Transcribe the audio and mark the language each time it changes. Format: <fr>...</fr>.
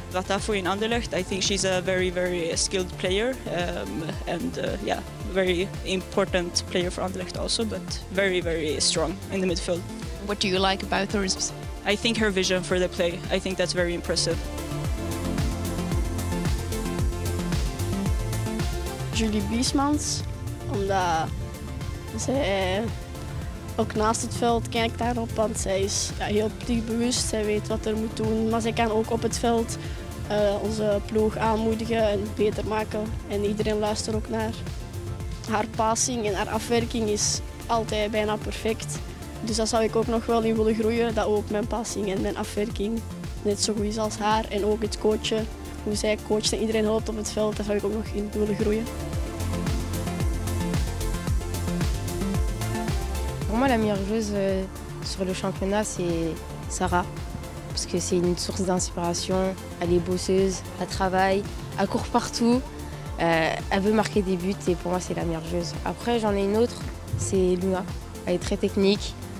<en>Ratafo in Anderlecht, I think she's a very, very skilled player, and very important player for Anderlecht also, but very, very strong in the midfield. What do you like about her? I think her vision for the play, I think that's very impressive.</en> <nl>Julie Biesmans, omdat zij ook naast het veld kijkt daarop, want zij is heel ploegbewust, zij weet wat er moet doen, maar zij kan ook op het veld onze ploeg aanmoedigen en beter maken. En iedereen luistert ook naar haar passing en haar afwerking is altijd bijna perfect. Dus dat zou ik ook nog wel in willen groeien, dat ook mijn passing en mijn afwerking net zo goed is als haar. En ook het coachen, hoe zij coacht en iedereen helpt op het veld, daar zou ik ook nog in willen groeien.</nl> <fr>Pour moi, la meilleure joueuse sur le championnat, c'est Sarah. Parce que c'est une source d'inspiration, elle est bosseuse, elle travaille, elle court partout, elle veut marquer des buts et pour moi, c'est la meilleure joueuse. Après, j'en ai une autre, c'est Luna. Elle est très technique.</fr>